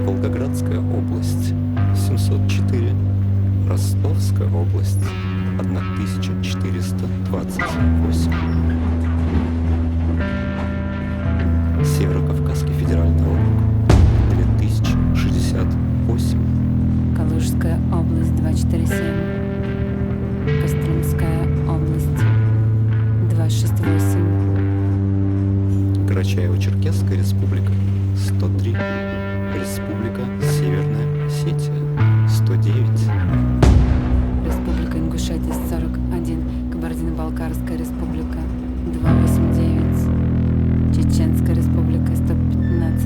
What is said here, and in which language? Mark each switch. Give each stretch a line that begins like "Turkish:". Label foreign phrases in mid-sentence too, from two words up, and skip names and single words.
Russian: Волгоградская область 704, Ростовская область 1428, Северо-Кавказский федеральный округ 2068, Калужская область 247, Костромская область 268, Карачаево-Черкесская республика 103, Республика Северная Осетия 109, Республика Ингушетия 41, Кабардино-Балкарская республика 289, Чеченская республика 115,